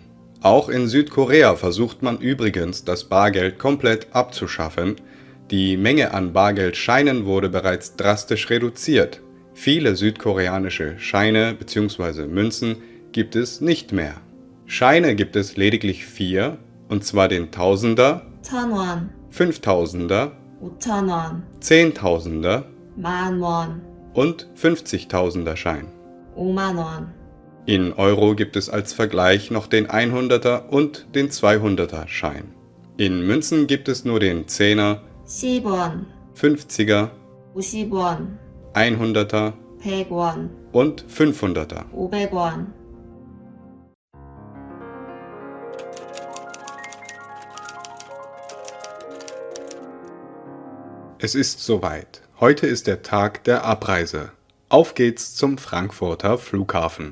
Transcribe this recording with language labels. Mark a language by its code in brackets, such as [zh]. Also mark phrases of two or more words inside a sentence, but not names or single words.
[de] Auch in Südkorea versucht man übrigens, das Bargeld komplett abzuschaffen. Die Menge an Bargeldscheinen wurde bereits drastisch reduziert. Viele südkoreanische Scheine bzw. Münzen gibt es nicht mehr. Scheine gibt es lediglich 4, und zwar den Tausender, [ko] 1,000원, [de] 5000er, [ko] 5,000원, [de] 10.000er [ko] 10,000원, [de] und 50.000er Schein. [ko] 50,000원, [de] In Euro gibt es als Vergleich noch den 100er und den 200er Schein. In Münzen gibt es nur den 10er, [ko] 10원, [de] 50er, [ko] 50원, [de] 100er [ko] 100원, [de] und 500er. [ko] 500원. [de] Es ist soweit. Heute ist der Tag der Abreise. Auf geht's zum Frankfurter Flughafen.